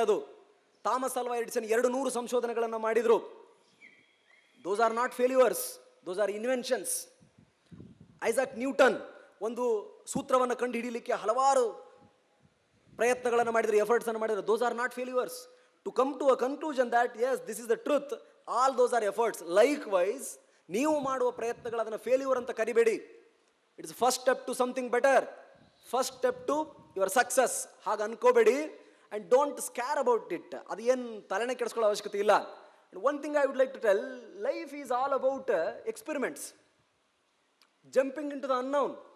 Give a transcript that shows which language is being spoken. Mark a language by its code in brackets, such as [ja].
[kn] ಅದು ಥಾಮಸ್ ಅಲ್ವಾ ಎಡಿಸನ್ 200 ಸಂಶೋಧನೆಗಳನ್ನು ಮಾಡಿದ್ರು. [en] Those are not failures, those are inventions. [kn] Isaac Newton ಒಂದು ಸೂತ್ರವನ್ನು ಕಂಡು ಹಿಡಿಯಲಿಕ್ಕೆ ಹಲವಾರು ಪ್ರಯತ್ನಗಳನ್ನು ಮಾಡಿದ್ರು, ಎಫರ್ಟ್ಸ್ ಅನ್ನು ಮಾಡಿದ್ರು. [en] Those are not failures. to come to a conclusion that yes, this is the truth, all those are efforts. [kn] Likewise, ನೀವು ಮಾಡುವ ಪ್ರಯತ್ನಗಳು ಅದನ್ನು ಫೇಲ್ಯೂರ್ ಅಂತ ಕರಿಬೇಡಿ. [en] It's first step to something better, first step to your success. [kn] ಹಾಗೆ ಅನ್ಕೋಬೇಡಿ [en] And don't scare about it. [kn] ಅದು ಏನು ತಲೆನೇ ಕೆಡಿಸ್ಕೊಳ್ಳೋ ಅವಶ್ಯಕತೆ ಇಲ್ಲ. [en] One thing I would like to tell, life is all about experiments, jumping into the unknown.